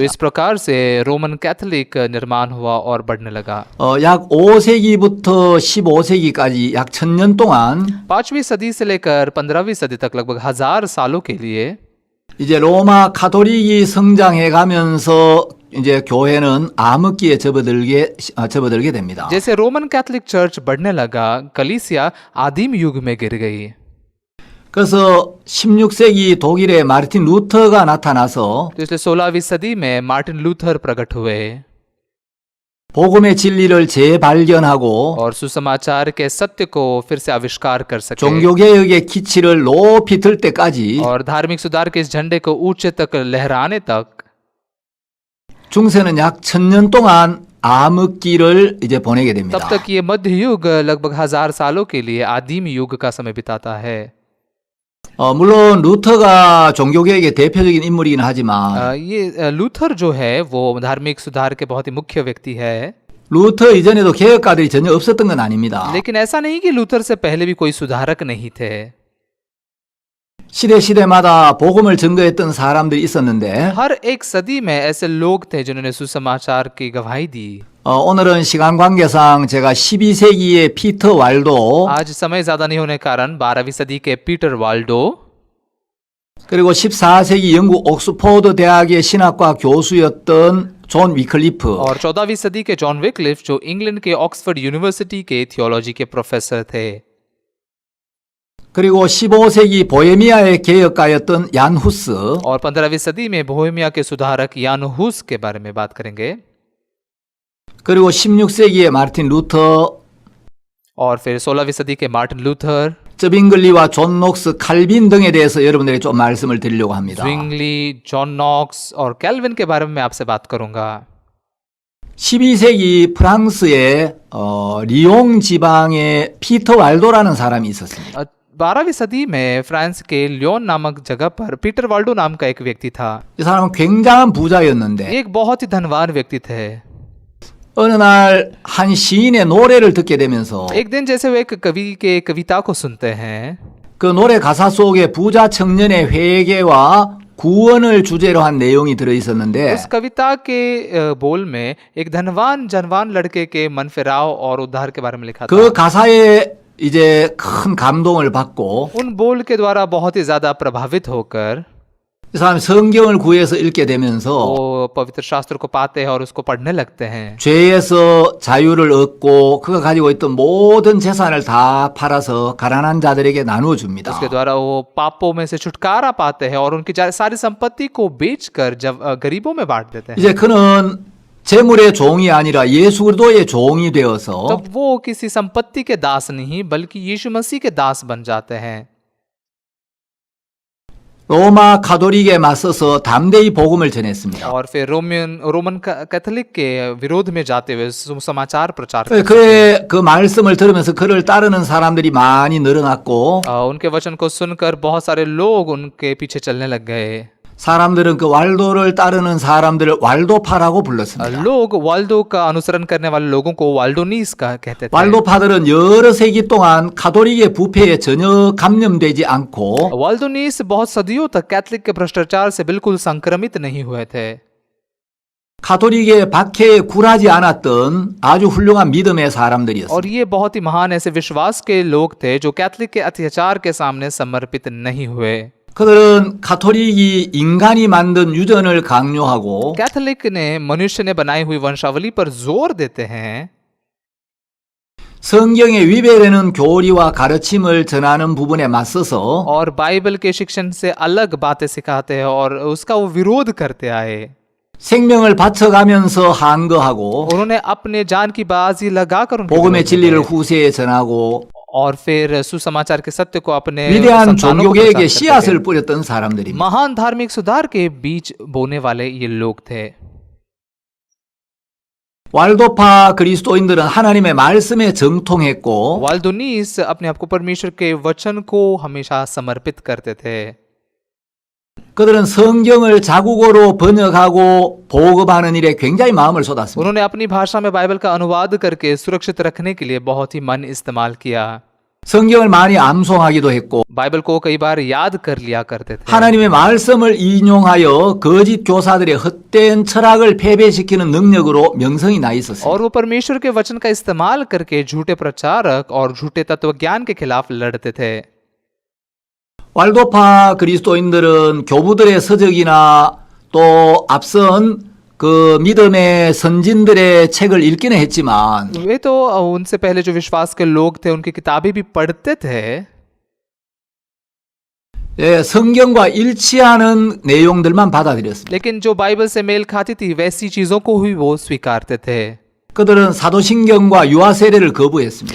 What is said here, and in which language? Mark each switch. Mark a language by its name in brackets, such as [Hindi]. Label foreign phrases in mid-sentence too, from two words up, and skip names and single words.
[Hindi] इस प्रकार से रोमन कैथोलिक निर्माण हुआ और बढ़ने लगा। [Korean] 약 5세기부터 15세기까지 약 1000년 동안 [Hindi] 5वीं सदी से लेकर 15वीं सदी तक लगभग 1000 सालों के लिए [Korean] 이제 로마 카톨릭이 성장해 가면서 이제 교회는 암흑기에 접어들게 됩니다. [Hindi] जैसे रोमन कैथोलिक चर्च बढ़ने लगा, कलीसिया आदिम युग में गिर गई। [Korean] 그래서 16세기 독일의 마르틴 루터가 나타나서 [Hindi] तो इसलिए 16वीं सदी में मार्टिन लूथर प्रकट हुए [Korean] 복음의 진리를 재발견하고 [Hindi] और सुसमाचार के सत्य को फिर से आविष्कार कर सके [Korean] 종교개혁의 기치를 높이 들 때까지 [Hindi] और धार्मिक सुधार के इस झंडे को ऊंचे तक लहराने तक [Korean] 중세는 약 1000년 동안 암흑기를 이제 보내게 됩니다. [Hindi] तब तक ये मध्य युग लगभग 1000 सालों के लिए आदिम युग का समय बिताता है। [Korean] 물론 루터가 종교개혁의 대표적인 인물이긴 하지만 [Hindi] ये लूथर जो है वो धार्मिक सुधार के बहुत ही मुख्य व्यक्ति है। [Korean] 루터 이전에도 개혁가들이 전혀 없었던 건 아닙니다. [Hindi] लेकिन ऐसा नहीं कि लूथर से पहले भी कोई सुधारक नहीं थे। [Korean] 시대마다 복음을 증거했던 사람들이 있었는데 [Hindi] हर एक सदी में ऐसे लोग थे जिन्होंने सुसमाचार की गवाही दी। [Korean] 오늘은 시간 관계상 제가 12세기의 피터 왈도 [Hindi] आज समय ज्यादा नहीं होने के कारण 12वीं सदी के पीटर वाल्डो [Korean] 그리고 14세기 영국 옥스포드 대학의 신학과 교수였던 존 위클리프 [Hindi] और 14वीं सदी के जॉन विक्लिफ जो इंग्लैंड के ऑक्सफोर्ड यूनिवर्सिटी के थियोलॉजी के प्रोफेसर थे। [Korean] 그리고 15세기 보헤미아의 개혁가였던 얀 후스 [Hindi] और 15वीं सदी में बोहेमिया के सुधारक यान हुस के बारे में बात करेंगे। [Korean] 그리고 16세기의 마르틴 루터 [Hindi] और फिर 16वीं सदी के मार्टिन लूथर, [Korean] 쩌빙글리와 존 녹스 칼빈 등에 대해서 여러분들에게 좀 말씀을 드리려고 합니다. [Hindi] zwingli, जॉन नॉक्स और कैल्विन के बारे में मैं आपसे बात करूंगा। [Korean] 12세기 프랑스의 리옹 지방에 피터 왈도라는 사람이 있었습니다. [Hindi] 12वीं सदी में फ्रांस के लियोन नामक जगह पर पीटर वाल्डो नाम का एक व्यक्ति था। [Korean] 이 사람은 굉장한 부자였는데 [Hindi] एक बहुत ही धनवान व्यक्ति थे। [Korean] 어느 날 한 시인의 노래를 듣게 되면서 [Hindi] एक दिन जैसे वे एक कवि के कविता को सुनते हैं, [Korean] 그 노래 가사 속에 부자 청년의 회개와 구원을 주제로 한 내용이 들어 있었는데 [Hindi] उस कविता के बोल में एक धनवान जनवान लड़के के मन फिराव और उद्धार के बारे में लिखा था। [Korean] 그 가사에 이제 큰 감동을 받고 [Hindi] उन बोल के द्वारा बहुत ही ज्यादा प्रभावित होकर [Korean] 이 사람이 성경을 구해서 읽게 되면서 [Hindi] वो पवित्र शास्त्र को पाते हैं और उसको पढ़ने लगते हैं। [Korean] 죄에서 자유를 얻고 그가 가지고 있던 모든 재산을 다 팔아서 가난한 자들에게 나누어 줍니다. [Hindi] उसके द्वारा वो पापों में से छुटकारा पाते हैं और उनकी सारी संपत्ति को बेचकर जब गरीबों में बांट देते हैं। [Korean] 이제 그는 재물의 종이 아니라 예수 그리스도의 종이 되어서 [Hindi] तब वो किसी संपत्ति के दास नहीं बल्कि यीशु मसीह के दास बन जाते हैं। [Korean] 로마 가톨릭에 맞서서 담대히 복음을 전했습니다. [Hindi] और फिर रोमन कैथोलिक के विरोध में जाते हुए सुसमाचार प्रचार करते हैं। [Korean] 그의 그 말씀을 들으면서 그를 따르는 사람들이 많이 늘어났고 [Hindi] उनके वचन को सुनकर बहुत सारे लोग उनके पीछे चलने लग गए। [Korean] 사람들은 그 왈도를 따르는 사람들을 왈도파라고 불렀습니다. [Hindi] लोग वाल्डो का अनुसरण करने वाले लोगों को वाल्डोनीस का कहते थे। [Korean] 왈도파들은 여러 세기 동안 가톨릭의 부패에 전혀 감염되지 않고 [Hindi] वाल्डोनीस बहुत सदियों तक कैथोलिक के भ्रष्टाचार से बिल्कुल संक्रमित नहीं हुए थे। [Korean] 가톨릭의 박해에 굴하지 않았던 아주 훌륭한 믿음의 사람들이었습니다. [Hindi] और ये बहुत ही महान ऐसे विश्वास के लोग थे जो कैथोलिक के अत्याचार के सामने समर्पित नहीं हुए। [Korean] 그들은 가톨릭이 인간이 만든 유전을 강요하고 [Hindi] कैथोलिक ने मनुष्य ने बनाई हुई वंशावली पर जोर देते हैं [Korean] 성경에 위배되는 교리와 가르침을 전하는 부분에 맞서서 [Hindi] और बाइबल के शिक्षण से अलग बातें सिखाते हैं और उसका वो विरोध करते आए। [Korean] 생명을 바쳐가면서 한거하고 [Hindi] उन्होंने अपने जान की बाजी लगाकर उनके [Korean] 복음의 [Hindi] विरोध में [Korean] 진리를 [Hindi] गए। [Korean] 후세에 전하고 [Hindi] और फिर सुसमाचार के सत्य को अपने [Korean] 위대한 [Hindi] संतानों को [Korean] 종교개혁의 [Hindi] प्रचार करते [Korean] 씨앗을 [Hindi] थे। [Korean] 뿌렸던 사람들입니다. [Hindi] महान धार्मिक सुधार के बीज बोने वाले ये लोग थे। [Korean] 왈도파 그리스도인들은 하나님의 말씀에 정통했고 [Hindi] वाल्डोनीस अपने आप को परमेश्वर के वचन को हमेशा समर्पित करते थे। [Korean] 그들은 성경을 자국어로 번역하고 보급하는 일에 굉장히 마음을 쏟았습니다. [Hindi] उन्होंने अपनी भाषा में बाइबल का अनुवाद करके सुरक्षित रखने के लिए बहुत ही मन इस्तेमाल किया। [Korean] 성경을 많이 암송하기도 했고 [Hindi] बाइबल को कई बार याद कर लिया करते थे। [Korean] 하나님의 말씀을 인용하여 거짓 교사들의 헛된 철학을 패배시키는 능력으로 명성이 나 있었습니다. [Hindi] और वो परमेश्वर के वचन का इस्तेमाल करके झूठे प्रचारक और झूठे तत्वज्ञान के खिलाफ लड़ते थे। [Korean] 왈도파 그리스도인들은 교부들의 서적이나 또 앞선 그 믿음의 선진들의 책을 읽기는 했지만 [Hindi] वे तो उनसे पहले जो विश्वास के लोग थे उनकी किताबें भी पढ़ते थे [Korean] 예, 성경과 일치하는 내용들만 받아들였습니다. [Hindi] लेकिन जो बाइबल से मेल खाती थी वैसी चीजों को ही वो स्वीकारते थे। [Korean] 그들은 사도신경과 유아 세례를 거부했습니다.